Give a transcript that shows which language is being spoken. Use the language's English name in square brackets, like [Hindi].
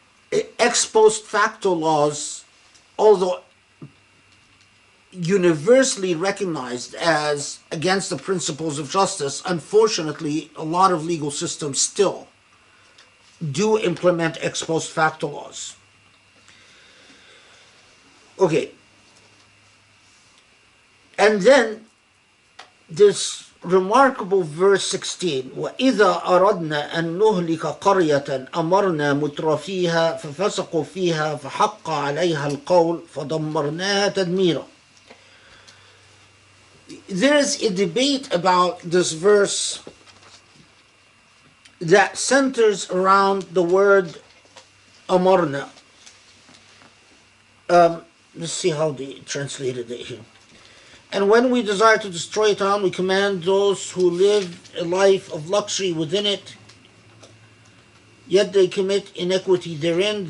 [English] Ex post facto laws, although universally recognized as against the principles of justice, unfortunately a lot of legal systems still do implement ex post facto laws. Okay. And then this remarkable verse 16, [Arabic] وَإِذَا أَرَدْنَا أَن نُهْلِكَ قَرْيَةً أَمَرْنَا مُتْرَفِيهَا فَفَسَقُوا فِيهَا فَحَقَّ عَلَيْهَا الْقَوْلُ فَدَمَّرْنَاهَا تَدْمِيرًا. [English] There is a debate about this verse that centers around the word أَمَرْنَا. Let's see how they translated it here. And when we desire to destroy a town, we command those who live a life of luxury within it, yet they commit iniquity therein.